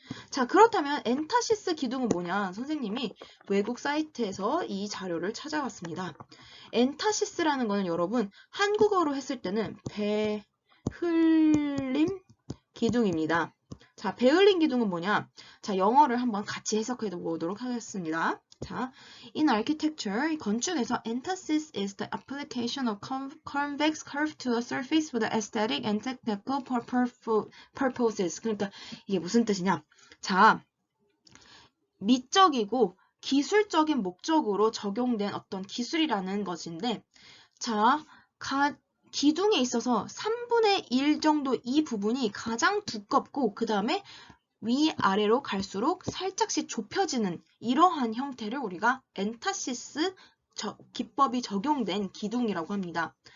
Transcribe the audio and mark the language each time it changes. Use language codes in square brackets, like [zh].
[ko] 자, 그렇다면 엔타시스 기둥은 뭐냐? 선생님이 외국 사이트에서 이 자료를 찾아왔습니다. 엔타시스라는 거는 여러분 한국어로 했을 때는 배흘림 기둥입니다. 자, 배흘림 기둥은 뭐냐? 자, 영어를 한번 같이 해석해 보도록 하겠습니다. [en] 자, in architecture, [ko] 건축에서 [en] entasis is the application of convex curve to a surface for the aesthetic and technical purposes. [ko] 그러니까 이게 무슨 뜻이냐? 자, 미적이고 기술적인 목적으로 적용된 어떤 기술이라는 것인데, 자, 기둥에 있어서 3분의 1 정도 이 부분이 가장 두껍고 그 다음에 위아래로 갈수록 살짝씩 좁혀지는 이러한 형태를 우리가 엔타시스 기법이 적용된 기둥이라고 합니다.